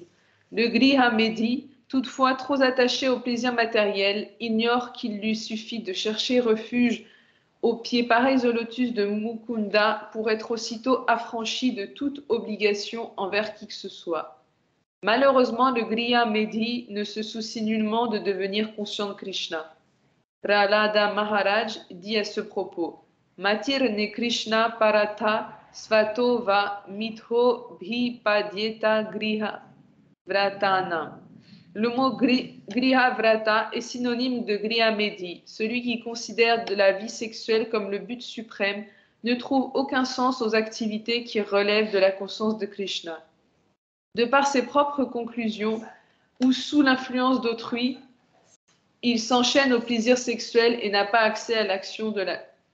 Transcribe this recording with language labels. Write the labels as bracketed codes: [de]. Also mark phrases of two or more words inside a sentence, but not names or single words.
[fr] Le [sa] गृह मेदि, [fr] toutefois trop attaché au plaisir matériel, ignore qu'il lui suffit de chercher refuge aux pieds pareils au lotus de Mukunda pour être aussitôt affranchi de toute obligation envers qui que ce soit. Malheureusement, le [sa] गृह मेदि [fr] ne se soucie nullement de devenir conscient de Krishna. Prahlada Maharaj dit à ce propos, [sa] मतिर् ने कृष्ण परथ स्वतो वा मिथो भि पद्येत गृह व्रतन. [fr] Le mot [sa] गृह व्रत [fr] est synonyme de [sa] गृह मेदि. [fr] Celui qui considère de la vie sexuelle comme le but suprême ne trouve aucun sens aux activités qui relèvent de la conscience de Krishna. De par ses propres conclusions ou sous l'influence d'autrui, il s'enchaîne au plaisir sexuel et n'a pas accès à l'action de la...